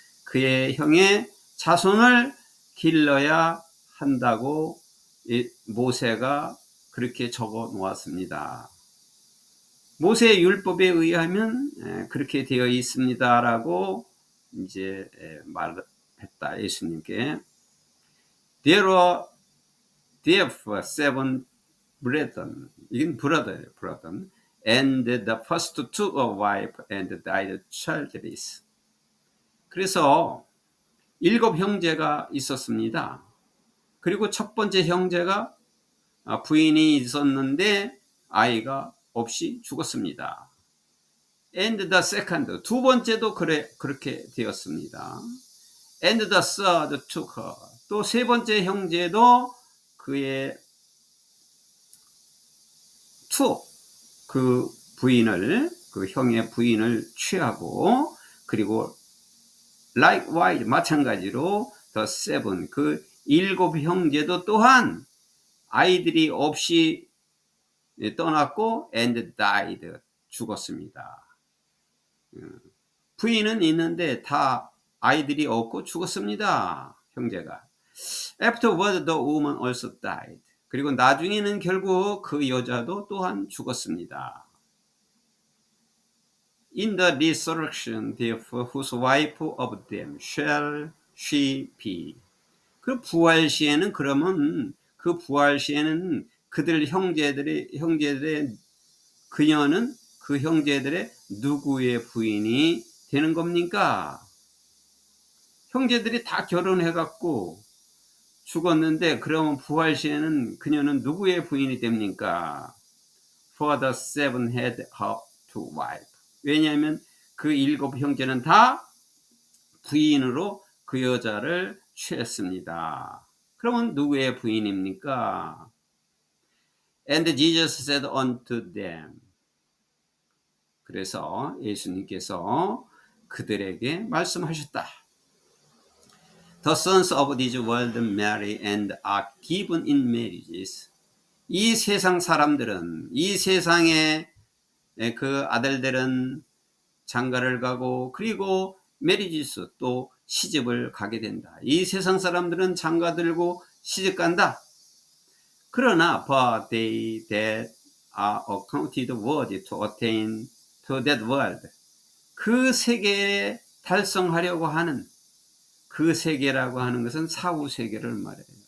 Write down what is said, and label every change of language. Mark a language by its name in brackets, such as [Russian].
[Korean] 그의 형의 자손을 길러야 한다고 모세가 그렇게 적어 놓았습니다. 모세의 율법에 의하면 그렇게 되어 있습니다라고 이제 말했다, 예수님께. [English] There are therefore 7 brethren, [Korean] 이건 brother예요, [English] brethren, and the first took a wife and died childless. [Korean] 그래서 7 형제가 있었습니다. 그리고 첫 번째 형제가 부인이 있었는데 아이가 없이 죽었습니다. [English] And the second, [Korean] 두 번째도 그렇게 되었습니다. [English] And the third took her, [Korean] 또 세 번째 형제도 그의 그 부인을, 그 형의 부인을 취하고, 그리고 [English] likewise, [Korean] 마찬가지로 [English] the seven, [Korean] 그 7 형제도 또한 아이들이 없이 떠났고 [English] and died, [Korean] 죽었습니다. 부인은 있는데 다 아이들이 없고 죽었습니다, 형제가. [English] Afterward the woman also died. [Korean] 그리고 나중에는 결국 그 여자도 또한 죽었습니다. [English] In the resurrection, therefore, whose wife of them shall she be? [Korean] 그 부활 시에는, 그러면 그 부활 시에는 그들 형제들의 그녀는 그 형제들의 누구의 부인이 되는 겁니까? 형제들이 다 결혼해갖고 죽었는데 그러면 부활 시에는 그녀는 누구의 부인이 됩니까? [English] For the 7 had her two wives. [Korean] 왜냐하면 그 7 형제는 다 부인으로 그 여자를 취했습니다. 그러면 누구의 부인입니까? [English] And Jesus said unto them. [Korean] 그래서 예수님께서 그들에게 말씀하셨다. [English] The sons of this world marry and are given in marriages. [Korean] 이 세상 사람들은, 이 세상의 그 아들들은 장가를 가고 그리고 메리지스, 또 시집을 가게 된다. 이 세상 사람들은 장가 들고 시집 간다. 그러나 [English] but they that are accounted worthy to attain to that world, [Korean] 그 세계에 달성하려고 하는, 그 세계라고 하는 것은 사후 세계를 말해요.